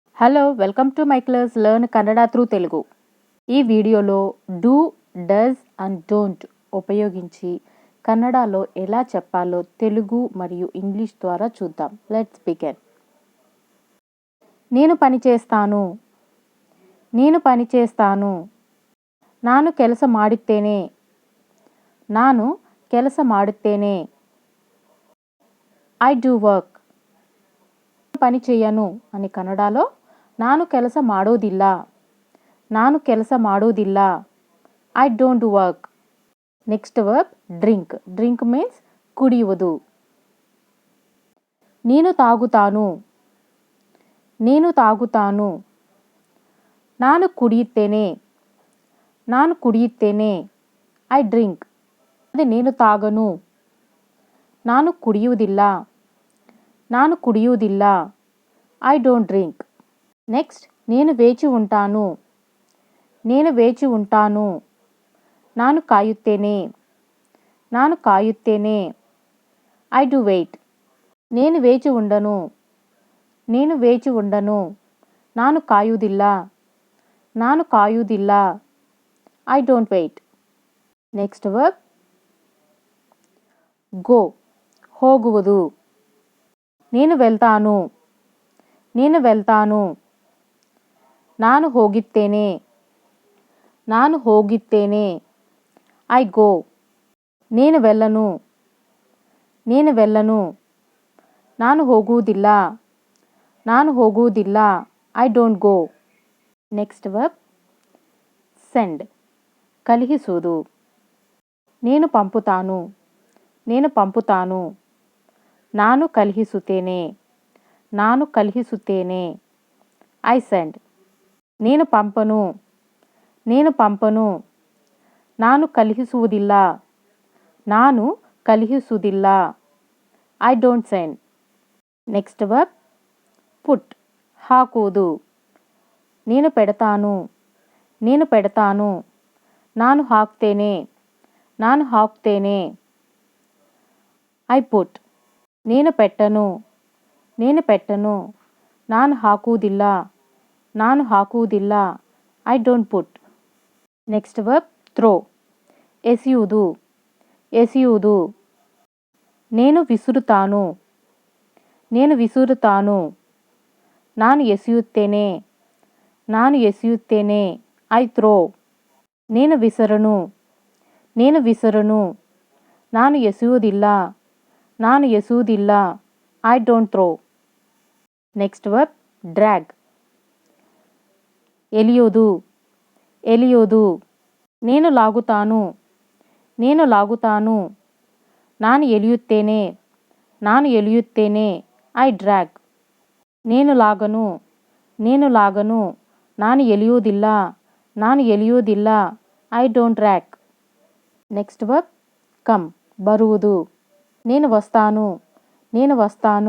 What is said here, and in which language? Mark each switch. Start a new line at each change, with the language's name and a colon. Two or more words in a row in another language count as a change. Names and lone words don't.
English: Hello welcome to my class learn Kannada through Telugu.
Telugu: ఈ వీడియోలో
English: do, does and don't
Telugu: ఉపయోగించి కన్నడలో ఎలా చెప్పాలో తెలుగు మరియు ఇంగ్లీష్ ద్వారా చూద్దాం.
English: Let's begin.
Telugu: నేను పని చేస్తాను. నేను పని చేస్తాను.
Kannada: ನಾನು ಕೆಲಸ ಮಾಡುತ್ತೇನೆ. ನಾನು ಕೆಲಸ ಮಾಡುತ್ತೇನೆ.
English: I do work.
Telugu: పని చేయను అని కన్నడలో
Kannada: ನಾನು ಕೆಲಸ ಮಾಡೋದಿಲ್ಲ. ನಾನು ಕೆಲಸ ಮಾಡೋದಿಲ್ಲ.
English: I don't work. Next verb drink. Drink means కుడియుವುದು.
Telugu: నేను తాగుతాను. నేను తాగుతాను.
Kannada: ನಾನು ಕುಡಿಯುತ್ತೇನೆ. ನಾನು ಕುಡಿಯುತ್ತೇನೆ.
English: I drink.
Telugu: అది నేను తాగను.
Kannada: ನಾನು ಕುಡಿಯುವುದಿಲ್ಲ. ನಾನು ಕುಡಿಯುವುದಿಲ್ಲ.
English: I don't drink.
Telugu: నెక్స్ట్ నేను వేచి ఉంటాను. నేను వేచి ఉంటాను.
Kannada: ನಾನು ಕಾಯುತ್ತೇನೆ. ನಾನು ಕಾಯುತ್ತೇನೆ.
English: I do wait.
Telugu: నేను వేచి ఉండను. నేను వేచి ఉండను.
Kannada: ನಾನು ಕಾಯುವುದಿಲ್ಲ. ನಾನು ಕಾಯುವುದಿಲ್ಲ.
English: I don't wait. Next verb go.
Telugu: ಹೋಗುವುದು. నేను వెళ్తాను. నేను వెళ్తాను.
Kannada: ನಾನು ಹೋಗುತ್ತೇನೆ. ನಾನು ಹೋಗುತ್ತೇನೆ.
English: I go.
Telugu: నేను వెళ్ళను. నేను వెళ్ళను.
Kannada: ನಾನು ಹೋಗುವುದಿಲ್ಲ. ನಾನು ಹೋಗುವುದಿಲ್ಲ.
English: I don't go. Next verb send.
Telugu: కಳುಹಿಸುವುದು. నేను పంపుతాను. నేను పంపుతాను.
Kannada: ನಾನು ಕಳುಹಿಸುತ್ತೇನೆ. ನಾನು ಕಳುಹಿಸುತ್ತೇನೆ.
English: I send.
Telugu: నేను పంపను. నేను పంపను.
Kannada: ನಾನು ಕಳುಹಿಸುವುದಿಲ್ಲ. ನಾನು ಕಳುಹಿಸುವುದಿಲ್ಲ.
English: I don't send. Next verb put.
Telugu: ಹಾಕುವುದು. నేను పెడతాను. నేను పెడతాను.
Kannada: ನಾನು ಹಾಕ್ತೇನೆ. ನಾನು ಹಾಕ್ತೇನೆ.
English: I put.
Telugu: నేను పెట్టను. నేను పెట్టను.
Kannada: ನಾನು ಹಾಕುವುದಿಲ್ಲ. ನಾನು ಹಾಕುವುದಿಲ್ಲ.
English: I don't put. Next verb throw.
Kannada: ಎಸೆಯುವುದು. ಎಸೆಯುವುದು.
Telugu: నేను విసురుతాను. నేను విసురుతాను.
Kannada: ನಾನು ಎಸೆಯುತ್ತೇನೆ. ನಾನು ಎಸೆಯುತ್ತೇನೆ.
English: I throw.
Telugu: నేను విసరను. నేను విసరను.
Kannada: ನಾನು ಎಸೆಯುವುದಿಲ್ಲ. ನಾನು ಎಸೆಯುವುದಿಲ್ಲ.
English: I don't throw. Next verb drag.
Kannada: ಎಳೆಯೋದು. ಎಳೆಯೋದು.
Telugu: నేను లాగుతాను. నేను లాగుతాను.
Kannada: ನಾನು ಎಳೆಯುತ್ತೇನೆ. ನಾನು ಎಳೆಯುತ್ತೇನೆ.
English: I drag.
Telugu: నేను లాగను. నేను లాగను.
Kannada: ನಾನು ಎಳೆಯುವುದಿಲ್ಲ. ನಾನು ಎಳೆಯುವುದಿಲ್ಲ.
English: I don't drag. Next verb come. బರುವುದು.
Telugu: నేను వస్తాను. నేను వస్తాను.